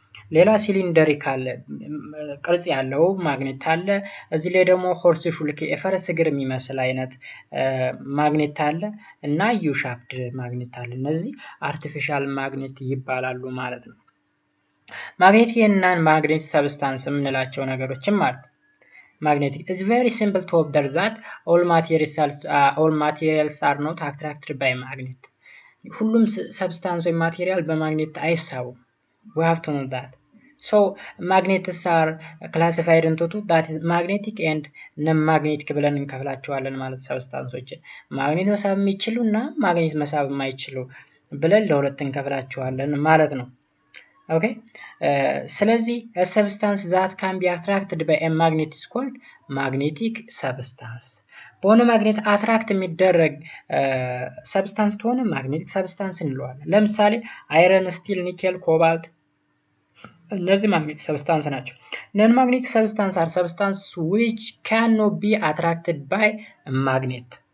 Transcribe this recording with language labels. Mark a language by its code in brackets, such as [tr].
[am] ሌላ ሲሊንደሪካል ቅርጽ ያለው ማግኔት አለ። እዚህ ላይ ደግሞ ሆርስ ሹልክ የፈረስ እግር የሚመስል አይነት ማግኔት አለ እና ዩ ሻፕድ ማግኔት አለ። እነዚህ አርቲፊሻል ማግኔት ይባላሉ ማለት ነው። ማግኔቲክ እና ማግኔቲክ ሰብስታንስ የምንላቸው ነገሮችም አሉ። [en] Magnetic is very simple to observe that all materials are not attracted by magnet. [am] ሁሉም ሰብስታንስ ወይ ማቴሪያል በማግኔት አይሳቡም። [en] We have to know that. So magnets are classified into two, that is magnetic and non-magnetic [am] ብለን እንከፍላቸዋለን ማለት ሰብስታንሶችን ማግኔት መሳብ የሚችሉ እና ማግኔት መሳብ የማይችሉ ብለን ለሁለት እንከፍላቸዋለን ማለት ነው። [en] Okay, [am] ስለዚህ [en] a substance that can be attracted by a magnet is called magnetic substance. [am] በሆነ ማግኔት አትራክት የሚደረግ ሰብስታንስ ከሆነ ማግኔቲክ ሰብስታንስ እንለዋለን። ለምሳሌ አይረን፣ ስቲል፣ ኒኬል፣ ኮባልት እነዚህ ማግኔቲክ ሰብስታንስ ናቸው። [en] ነን ማግኔቲክ ሰብስታንስ are substances which cannot be attracted by a magnet.